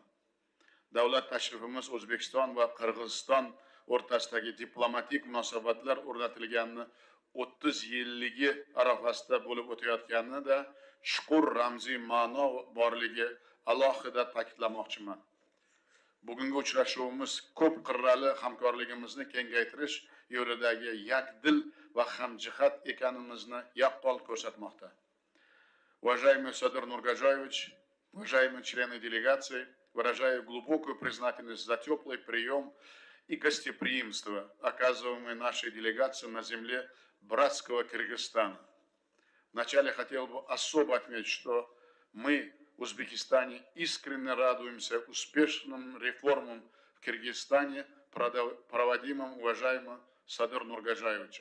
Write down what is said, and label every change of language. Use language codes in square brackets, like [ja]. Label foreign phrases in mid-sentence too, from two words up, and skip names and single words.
[uz] Davlat tashrifimiz O'zbekiston va Qirg'iziston o'rtasidagi diplomatik munosabatlar o'rnatilganini 30 yilligi arafasida bo'lib o'tayotganida chuqur ramziy ma'no borligi alohida ta'kidlamoqchiman. Bugungi uchrashuvimiz ko'p qirrali hamkorligimizni kengaytirish yo'lidagi yakdil va hamjihat ekanimizni yaqqol ko'rsatmoqda. [ru] Уважаемый Садыр Нургажаевич, уважаемые члены делегации, выражаю глубокую признательность за теплый прием и гостеприимство, оказываемое нашей делегацией на земле братского Кыргызстана. Вначале хотел бы особо отметить, что мы в Узбекистане искренне радуемся успешным реформам в Кыргызстане, проводимым уважаемым Садыр Нургажаевичем.